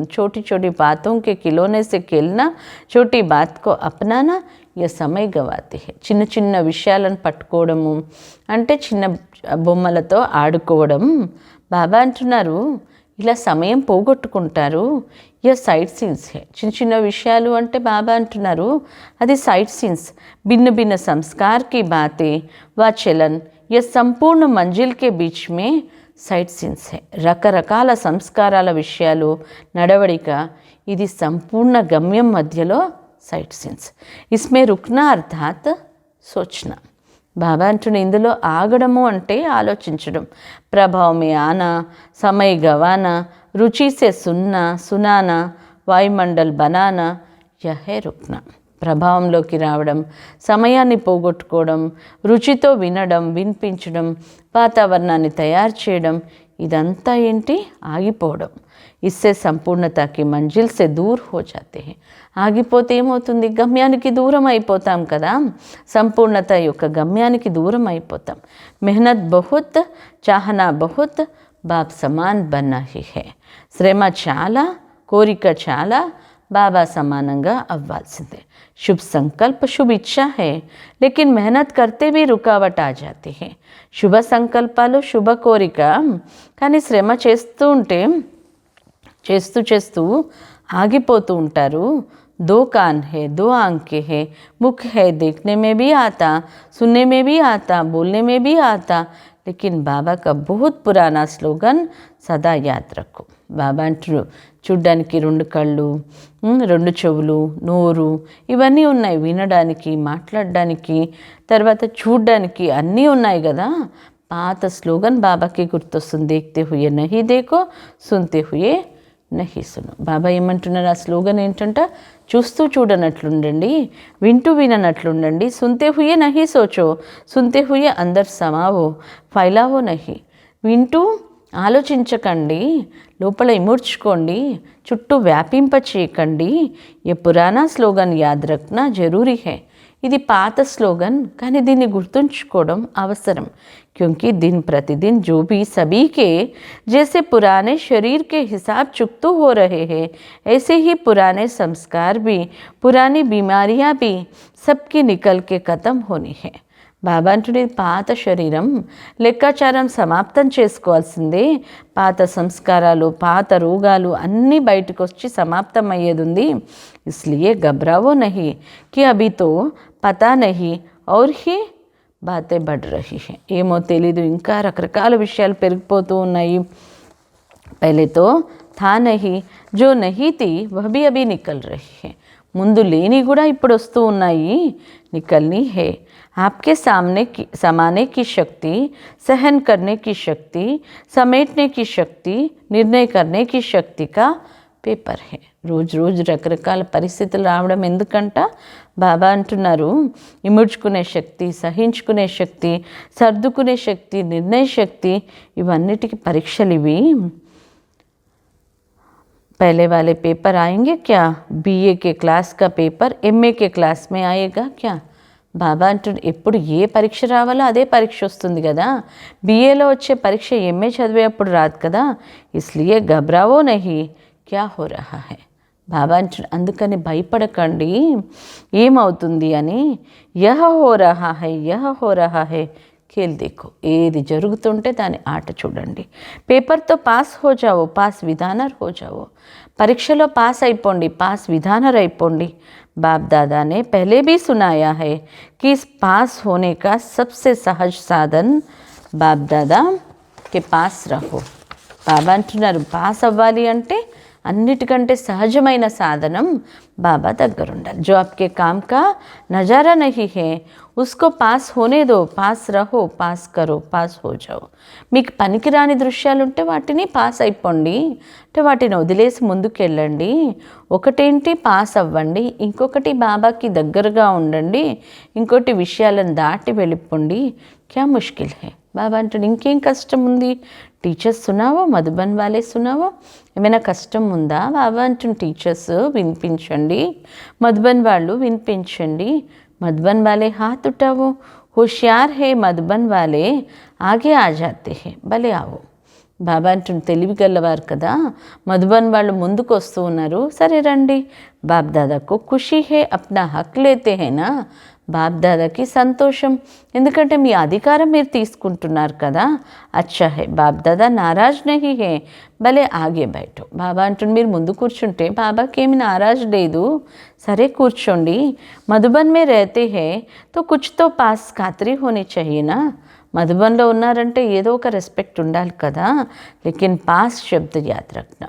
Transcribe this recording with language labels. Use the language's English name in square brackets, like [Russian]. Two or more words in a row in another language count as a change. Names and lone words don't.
[Hindi] छोटी छोटी बातों की खिलौने से खेलना, छोटी बात को अपनाना या समय गँवाते हैं. [Telugu] చిన్న చిన్న విషయాలను పట్టుకోవడము అంటే చిన్న బొమ్మలతో ఆడుకోవడం. బాబా అంటున్నారు, ఇలా సమయం పోగొట్టుకుంటారు. [Hindi] या [English] side scenes [Hindi] है. [Telugu] చిన్న చిన్న విషయాలు అంటే బాబా అంటున్నారు, అది [English] side scenes. [Hindi] भिन्न भिन्न संस्कार की बातें व चलन या संपूर्ण मंज़िल के बीच में [English] side scenes [Hindi] है. [Telugu] రకరకాల సంస్కారాల విషయాలు, నడవడిక, ఇది సంపూర్ణ గమ్యం మధ్యలో [English] side scenes. [Hindi] इसमें रुकना अर्थात सोचना. [Telugu] బాబా అంటున్న ఇందులో ఆగడము అంటే ఆలోచించడం. [Hindi] प्रभाव में आना, समय गँवाना, रुचि से सुनना सुनाना, वायुमंडल बनाना, यही रुकना. [Telugu] ప్రభావంలోకి రావడం, సమయాన్ని పోగొట్టుకోవడం, రుచితో వినడం, వినిపించడం, వాతావరణాన్ని తయారు చేయడం, ఇదంతా ఏంటి? ఆగిపోవడం. [Hindi] इससे संपूर्णता की मंजिल से दूर हो जाते हैं. [Telugu] ఆగిపోతే ఏమవుతుంది, గమ్యానికి దూరం అయిపోతాం కదా, సంపూర్ణత యొక్క గమ్యానికి దూరం అయిపోతాం. [Hindi] मेहनत बहुत, चाहना बहुत, बाप समान बनना ही है. [Telugu] శ్రమ చాలా, కోరిక చాలా, బాబా సమానంగా అవ్వాల్సిందే. [Hindi] शुभ संकल्प शुभ इच्छा है, लेकिन मेहनत करते भी रुकावट आ जाती है. [Telugu] శుభ సంకల్పాలు, శుభ కోరిక, కానీ శ్రమ చేస్తూ ఉంటే చేస్తూ ఆగిపోతూ ఉంటారు. [Hindi] दो कान है, दो आंखें है, मुख है, देखने में भी आता, सुनने में भी आता, बोलने में भी आता. लेकिन बाबा का बहुत पुराना स्लोगन सदा याद रखो. [Telugu] బాబా అంటారు, చూడ్డానికి 2 కళ్ళు, 2 చెవులు, నోరు, ఇవన్నీ ఉన్నాయి. వినడానికి, మాట్లాడడానికి, తర్వాత చూడ్డానికి అన్నీ ఉన్నాయి కదా. పాత స్లోగన్ బాబాకి గుర్తొస్తుంది, [Hindi] देखते हुए नहीं देखो, सुनते हुए नहीं सुनो. [Telugu] బాబా ఏమంటున్నారు, ఆ స్లోగన్ ఏంటంట, చూస్తూ చూడనట్లుండండి, వింటూ విననట్లుండండి. [Hindi] सुनते हुए नहीं सोचो, सुनते हुए अंदर समाओ, फैलाओ नहीं. [Telugu] వింటూ ఆలోచించకండి, లోపల ఇముడ్చుకోండి, చుట్టూ వ్యాపింప చేయకండి. [Hindi] ये पुराना स्लोगन याद रखना ज़रूरी है. [Telugu] ఇది పాత స్లోగన్, కానీ దీన్ని గుర్తుంచుకోవడం అవసరం. [Hindi] क्योंकि दिन प्रतिदिन जो भी सभी के जैसे पुराने शरीर के हिसाब चुकते हो रहे हैं, ऐसे ही पुराने संस्कार भी, पुरानी बीमारियां भी सबकी निकल के ख़त्म होनी है. [Telugu] బాబా అంటున్నది, పాత శరీరం లెక్కాచారం సమాప్తం చేసుకోవాల్సిందే. పాత సంస్కారాలు, పాత రోగాలు అన్నీ బయటకు వచ్చి సమాప్తం అయ్యేది ఉంది. [Hindi] इसलिए घबराओ नहीं कि अभी तो पता नहीं और ही बातें बढ़ रही हैं. [Telugu] ఏమో తెలీదు, ఇంకా రకరకాల విషయాలు పెరిగిపోతూ ఉన్నాయి. [Hindi] पहले तो था नहीं, जो नहीं थी वह भी अभी निकल रही है. [Telugu] ముందు లేని కూడా ఇప్పుడు వస్తూ ఉన్నాయి, [Hindi] निकलनी है. आपके सामने की समाने की शक्ति, सहन करने की शक्ति, समेटने की शक्ति, निर्णय करने की शक्ति का पेपर है. [Telugu] రోజు రోజు రకరకాల పరిస్థితులు రావడం ఎందుకంట, బాబా అంటున్నారు, ఇముడ్చుకునే శక్తి, సహించుకునే శక్తి, సర్దుకునే శక్తి, నిర్ణయ శక్తి, ఇవన్నిటికీ పరీక్షలు ఇవి. [Hindi] पहले वाले पेपर आएंगे क्या, बीए के क्लास का पेपर एमए के क्लास में आएगा क्या. [Telugu] బాబా అంటుండే, ఎప్పుడు ఏ పరీక్ష రావాలో అదే పరీక్ష వస్తుంది కదా. బీఏలో వచ్చే పరీక్ష ఎంఏ చదివేటప్పుడు రాదు కదా. [Hindi] इसलिए घबराओ नहीं, क्या हो रहा है. [Telugu] బాబా అంటుండే, అందుకని భయపడకండి ఏమవుతుంది అని. [Hindi] यह हो रहा है, यह हो रहा है, खेल देखो. [Telugu] ఏది జరుగుతుంటే దాని ఆట చూడండి. [Hindi] पेपर से पास हो जाओ, पास विद ऑनर हो जाओ. [Telugu] పరీక్షలో పాస్ అయిపోండి, పాస్ విధానర్ అయిపోండి. [Hindi] बाप दादा ने पहले भी सुनाया है कि इस पास होने का सबसे सहज साधन बाप दादा के पास रहो. [Telugu] బాబా అంటున్నారు, పాస్ అవ్వాలి అంటే అన్నిటికంటే సహజమైన సాధనం బాబా దగ్గర ఉండాలి. [Hindi] जो आपके काम का नज़ारा नहीं है उसको पास होने दो, पास रहो, पास करो, पास हो जाओ. [Telugu] మీకు పనికిరాని దృశ్యాలు ఉంటే వాటిని పాస్ అయిపోండి, అంటే వాటిని వదిలేసి ముందుకు వెళ్ళండి. ఒకటేంటి పాస్ అవ్వండి, ఇంకొకటి బాబాకి దగ్గరగా ఉండండి, ఇంకోటి విషయాలను దాటి వెళ్ళిపోండి. [Hindi] क्या मुश्किल है. [Telugu] బాబా అంటాడు, ఇంకేం కష్టం ఉంది. [Hindi] टीचर्स सुनाओ, मधुबन वाले सुनाओ. [Telugu] ఏమైనా కష్టం ఉందా. బాబా అంటున్న టీచర్స్ వినిపించండి, మధుబన్ వాళ్ళు వినిపించండి. [Hindi] मधुबन वाले हाथ उठाओ, होशियार हैं मधुबन वाले आगे आ जाते हैं, भले आओ. [Telugu] బాబా అంటున్న తెలివి గల్లవారు కదా, మధుబన్ వాళ్ళు ముందుకు వస్తూ ఉన్నారు, సరే రండి. [Hindi] बाप दादा को खुशी है, अपना हक लेते हैं ना. [Telugu] బాప్ దాదాకి సంతోషం, ఎందుకంటే మీ అధికారం మీరు తీసుకుంటున్నారు కదా. [Hindi] अच्छा है, बाप दादा नाराज़ नहीं है, भले आगे बैठो. [Telugu] బాబా అంటుంది, మీరు ముందు కూర్చుంటే బాబాకి ఏమి నారాజ్ లేదు, సరే కూర్చోండి. [Hindi] मधुबन में रहते हैं तो कुछ तो पास खातरी होनी चाहिए ना. [Telugu] మధుబన్లో ఉన్నారంటే ఏదో ఒక రెస్పెక్ట్ ఉండాలి కదా. [Hindi] लेकिन पास शब्द याद रखना.